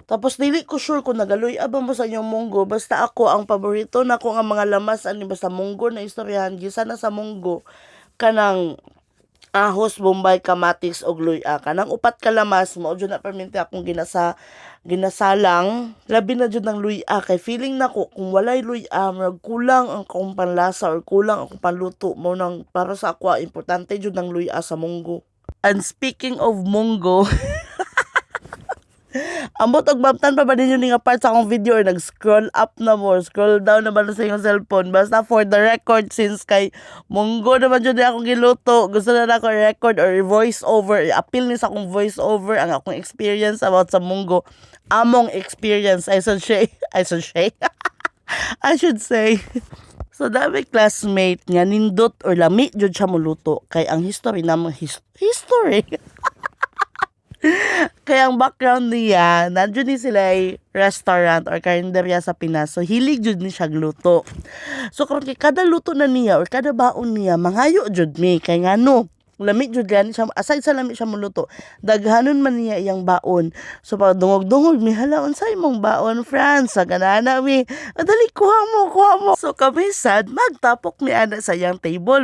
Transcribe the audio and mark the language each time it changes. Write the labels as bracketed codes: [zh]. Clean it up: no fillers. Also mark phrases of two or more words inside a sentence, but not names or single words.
[ceb] Tapos dili ko sure kung nagaloy ba mo sa inyong munggo basta ako ang paborito nako nga mga lamas ani basta munggo na istoryahan gisa na sa munggo kanang ahos, bombay, kamatis og luya. Kanang upat ka lamas mao jud na permente akong ginasalang. Labi na jud ng luya kay feeling nako kung walay luya murag kulang ang akong panlasa or kulang akong panluto mo nang para sa ako importante jud ng luya sa munggo. [en] And speaking of [ceb] munggo, ambot og bamtan pa ba ninyo ni nga part sa akong video or nag- [en] scroll up [ceb] na mo, [en] scroll down [ceb] na ba na sa inyong cellphone. Basta [en] for the record, [ceb] since kay munggo naman dyan akong giluto, gusto na ako record or [en] voice over, [ceb] appeal ni sa akong [en] voice over [ceb] ang akong experience about sa munggo. Among experience, [en] I should say. [ceb] So, dami classmate nga nindot or lami jud siya muluto. Kay ang history namang history. Kaya ang background niya, nandiyo ni sila ay restaurant or karinderya sa Pinas. So, hilig jud ni siya gluto. So, karon kay kada luto na niya or kada baon niya, mangayo jud mi. Kay nga no, lami jud gani siya, aside sa lami siya muluto, daghanon man niya iyang baon. So, pag dungog-dungog, mi hala, unsay mong baon, France? Sa ganana mi, dali, kuha mo. So, kami sad, magtapok mi ana sa iyang table.